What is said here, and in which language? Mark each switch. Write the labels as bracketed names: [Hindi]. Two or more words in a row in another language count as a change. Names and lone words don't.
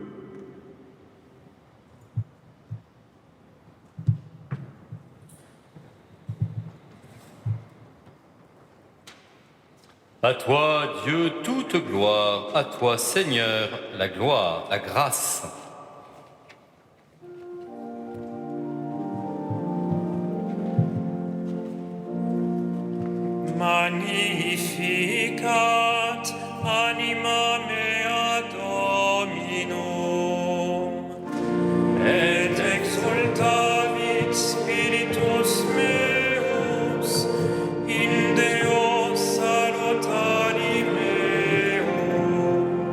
[French] À toi, Dieu, toute gloire. À toi, Seigneur, la gloire, la grâce. [Latin] Magnificat anima mea Dominum, et exultavit spiritus meus in Deo salutari meum,